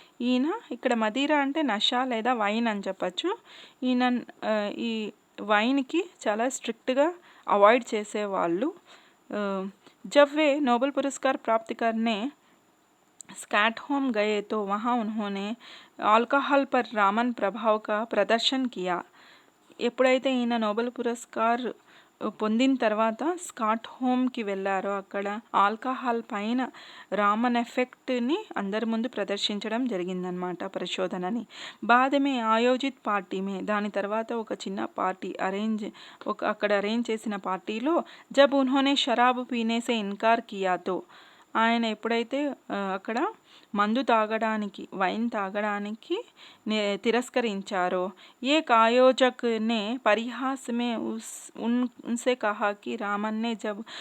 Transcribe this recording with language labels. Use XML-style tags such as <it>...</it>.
<te>ఈయన ఇక్కడ మదిరా అంటే నష లేదా వైన్ అని చెప్పచ్చు. ఈయన ఈ వైన్కి చాలా స్ట్రిక్ట్గా अवॉइड చేసేవాళ్ళు।</te> <hi>जब वे नोबेल पुरस्कार प्राप्त करने स्टॉकहोम गए तो वहाँ उन्होंने अल्कोहल पर रामन प्रभाव का प्रदर्शन किया।</hi> <te>ఎప్పుడైతే ఈయన నోబెల్ పురస్కార్ పొందిన తర్వాత స్కాట్హోమ్కి వెళ్ళారో అక్కడ ఆల్కహాల్ పైన రామన్ ఎఫెక్ట్ని అందరి ముందు ప్రదర్శించడం జరిగిందనమాట పరిశోధనని।</te> <hi>बाद में ఆయోజిత్ పార్టీ మే</hi> <te>దాని తర్వాత ఒక చిన్న పార్టీ అక్కడ అరేంజ్ చేసిన పార్టీలో</te> <hi>జబ్ ఉన్హోనే షరాబ్ పీనే సే ఇన్కార్ కియా తో</hi> <te>ఆయన ఎప్పుడైతే అక్కడ మందు తాగడానికి వైన్ తాగడానికి తిరస్కరించారో</te> <hi>एक आयोजक ने परिहास में उनसे कहा कि रामन ने जब</hi>